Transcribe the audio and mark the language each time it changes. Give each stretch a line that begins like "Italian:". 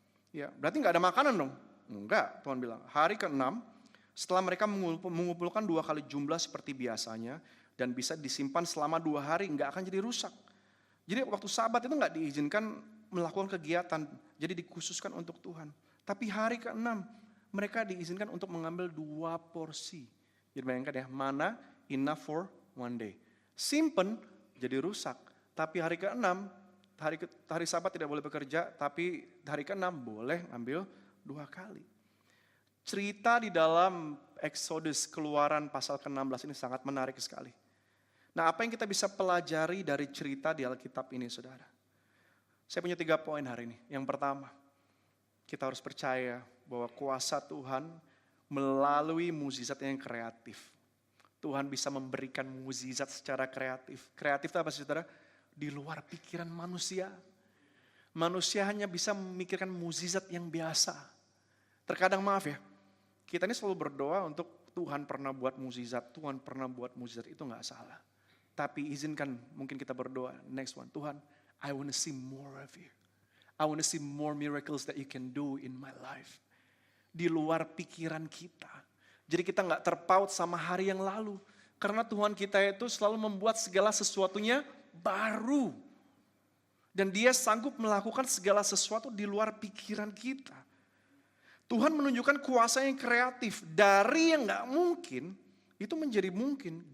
Indonesian: Ya, berarti nggak ada makanan dong? Enggak, Tuhan bilang. Hari ke-6, setelah mereka mengumpulkan 2 kali jumlah seperti biasanya dan bisa disimpan selama 2 hari, nggak akan jadi rusak. Jadi waktu Sabat itu nggak diizinkan melakukan kegiatan, jadi dikhususkan untuk Tuhan. Tapi hari ke-6 mereka diizinkan untuk mengambil 2 porsi. Jadi bayangkan ya, mana
English: enough for 1 day.
Indonesian: Simpen jadi rusak. Tapi hari ke-6, hari Sabat tidak boleh bekerja, tapi hari ke-6 boleh ambil 2 kali. Cerita di dalam Exodus Keluaran pasal ke-16 ini sangat menarik sekali. Nah, apa yang kita bisa pelajari dari cerita di Alkitab ini, saudara? Saya punya 3 poin hari ini. Yang pertama, kita harus percaya bahwa kuasa Tuhan melalui mukjizat yang kreatif. Tuhan bisa memberikan mukjizat secara kreatif. Kreatif itu apa sih, saudara? Di luar pikiran manusia. Manusia hanya bisa memikirkan mukjizat yang biasa. Terkadang maaf ya, kita ini selalu berdoa untuk Tuhan pernah buat mukjizat, Tuhan pernah buat mukjizat, itu gak salah. Tapi izinkan mungkin kita berdoa,
English: next one, Tuhan, I want to see more of you. I want to see more miracles that you can do in my life.
Indonesian: Di luar pikiran kita. Jadi kita gak terpaut sama hari yang lalu. Karena Tuhan kita itu selalu membuat segala sesuatunya baru. Dan dia sanggup melakukan segala sesuatu di luar pikiran kita. Tuhan menunjukkan kuasa yang kreatif. Dari yang gak mungkin, itu menjadi mungkin.